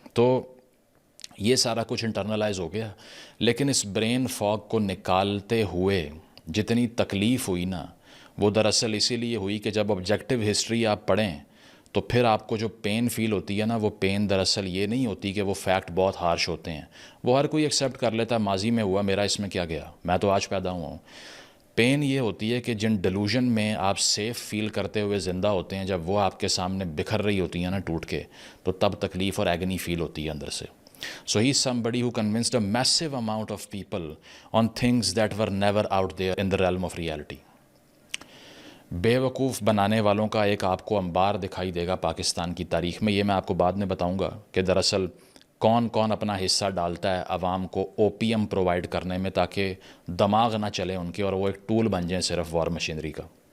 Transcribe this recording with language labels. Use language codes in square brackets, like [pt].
[ur] تو یہ سارا کچھ انٹرنلائز ہو گیا, لیکن اس برین فاگ کو نکالتے ہوئے جتنی تکلیف ہوئی نا, وہ دراصل اسی لیے ہوئی کہ جب آبجیکٹیو ہسٹری آپ پڑھیں تو پھر آپ کو جو پین فیل ہوتی ہے نا, وہ پین دراصل یہ نہیں ہوتی کہ وہ فیکٹ بہت ہارش ہوتے ہیں, وہ ہر کوئی ایکسیپٹ کر لیتا ہے, ماضی میں ہوا, میرا اس میں کیا گیا, میں تو آج پیدا ہوا ہوں. پین یہ ہوتی ہے کہ جن ڈیلوژن میں آپ سیف فیل کرتے ہوئے زندہ ہوتے ہیں, جب وہ آپ کے سامنے بکھر رہی ہوتی ہیں نا ٹوٹ کے, تو تب تکلیف اور ایگنی فیل ہوتی ہے اندر سے. [en] So he's somebody who convinced a massive amount of people on things that were never out there in the realm of reality. [ur] بے وقوف بنانے والوں کا ایک آپ کو انبار دکھائی دے گا پاکستان کی تاریخ میں. یہ میں آپ کو بعد میں بتاؤں گا کہ دراصل کون کون اپنا حصہ ڈالتا ہے عوام کو اوپیم پرووائڈ کرنے میں, تاکہ دماغ نہ چلے ان کے اور وہ ایک ٹول بن جائیں صرف وار مشینری کا.